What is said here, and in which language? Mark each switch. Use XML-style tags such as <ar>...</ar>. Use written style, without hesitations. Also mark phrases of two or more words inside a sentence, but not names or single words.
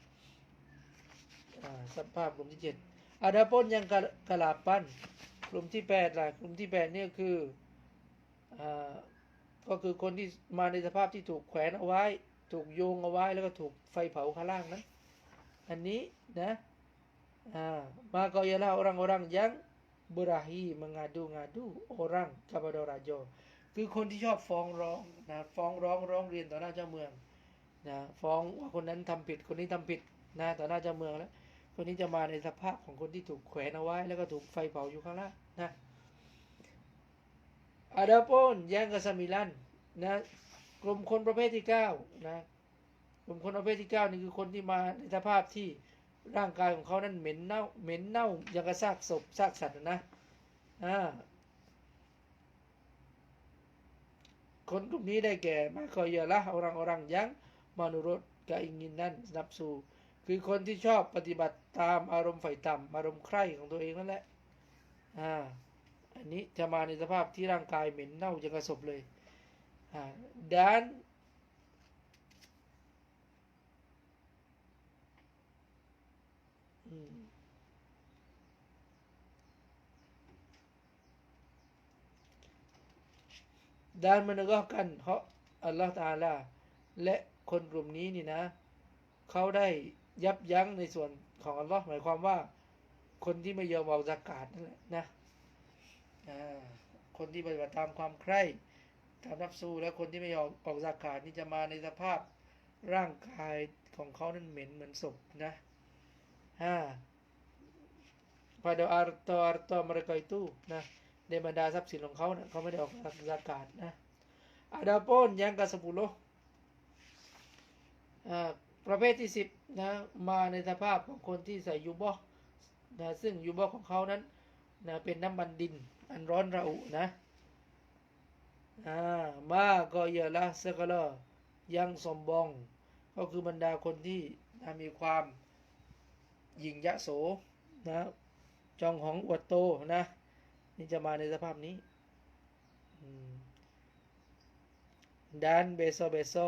<th>สภาพกลุ่มที่7</th> <ms>Adapun yang kelapan</ms> <th>กลุ่มที่8ล่ะกลุ่มที่8นี่ก็คือคนที่มา ในสภาพที่ถูกแขวนเอาไว้ถูกโยงเอาไว้แล้วก็ถูกไฟเผาข้างล่างนั้นอันนี้นะมาก็</th> <ms>ialah orang-orang yang berahi mengadu orang kepada raja</ms> <th>คือคนที่ชอบฟ้องร้องนะฟ้องร้องเรียนต่อหน้าเจ้าเมืองนะฟ้องว่าคนนั้นทำผิดคนนี้ทำผิดนะต่อหน้าเจ้าเมืองแล้วคนนี้จะมาในสภาพของคนที่ถูกแขวนเอาไว้แล้วก็ถูกไฟเผาอยู่ข้างล่างนะ</th> <ms>Adapun yang kesembilan</ms> <th>นะกลุ่มคนประเภทที่9นะกลุ่มคนประเภทที่9นี่คือคนที่มาในสภาพที่ร่างกายของเขานั้นเหม็นเน่าอย่างกับซากศพซากสัตว์นะ คนกลุ่มนี้ได้แก่</th> <ms>maka ialah orang-orang yang menurut keinginan nafsu</ms> <th>คือคนที่ชอบปฏิบัติตามอารมณ์ไฟต่ำอารมณ์ใคร่ของตัวเองนั่นแหละอันนี้จะมาในสภาพที่ร่างกายเหม็นเน่าอย่างกับศพเลย dan</th> <ms>menegakkan hak Allah Ta'ala</ms> <th>และคนกลุ่มนี้นี่นะเขาได้ยับยั้งในส่วนของอัลลอฮ์หมายความว่าคนที่ไม่ยอมออกซะกาตนั่นแหละนะ คนที่ปฏิบัติตามความใคร่ตามนับสูและคนที่ไม่ยอมออกซะกาตนี่จะมาในสภาพร่างกายของเขานั้นเหม็นเหมือนศพนะ</th> <ms>pada harta mereka itu</ms> <th>นะในบรรดาทรัพย์สินของเขานะเขาไม่ได้ออกซะกาตนะ</th> <ms>adapun yang ke-10</ms> <th>ประเภทที่10นะมาในสภาพของคนที่ใส่ยูบอนะซึ่งยูบอของเขานั้นนะเป็นน้ำมันดินอันร้อนระอุนะ มาก็เยอะละ</th> <ms>segala yang sombong</ms> <th>ก็คือบรรดาคนที่นะมีความหยิ่งยโสนะจองหองอวดโตนะนี่จะมาในสภาพนี้</th> <ms>dan beso</ms>